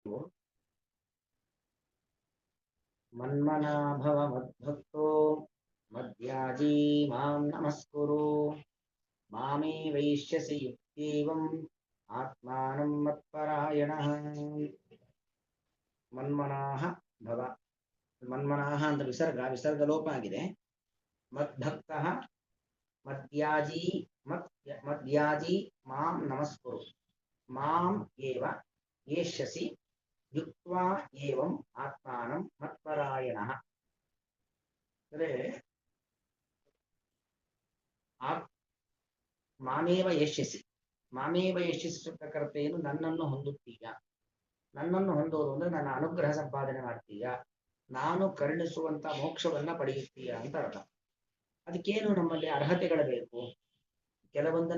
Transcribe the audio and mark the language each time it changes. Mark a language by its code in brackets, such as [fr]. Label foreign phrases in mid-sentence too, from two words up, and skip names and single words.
[sa] मन्मना भव मद्भक्तो मद्याजी मां नमस्कुरु मामे वैश्यसि युक्त्येवम् आत्मानं मत्परायणः मन्मनाः भव मन्मनाः [kn] ಅಂತ ವಿಸರ್ಗ ಲೋಪ ಆಗಿದೆ [sa] ಮದ್ಭಕ್ತಃ ಮದ್ಯಾಜಿ ಮದ್ಯಾಜಿ ಮಾಂ ನಮಸ್ಕುರು ಮಾಂ ಏವ ಯೇಷ್ಯಸಿ ಯುಕ್ತ್ವಾ ಏವಂ ಆತ್ಮಾನಂ ಮತ್ಪರಾಯಣಃ ಅಂದ್ರೆ ಮಾಮೇವ ಯೇಷ್ಯಸಿ ಮಾಮೇವ ಯೇಷ್ಯಸಿ [kn] ಸೂತ್ರಕರ್ತ ಏನು ನನ್ನನ್ನು ಹೊಂದುತ್ತೀಯ ನನ್ನನ್ನು ಹೊಂದೋದು ಅಂದ್ರೆ ನನ್ನ ಅನುಗ್ರಹ ಸಂಪಾದನೆ ಮಾಡ್ತೀಯ ನಾನು ಕರುಣಿಸುವಂತ ಮೋಕ್ಷವನ್ನ ಪಡೆಯುತ್ತೀಯ ಅಂತ ಅರ್ಥ ಅದಕ್ಕೇನು ನಮ್ಮಲ್ಲಿ ಅರ್ಹತೆಗಳು ಬೇಕು ಕೆಲವೊಂದನ್ನ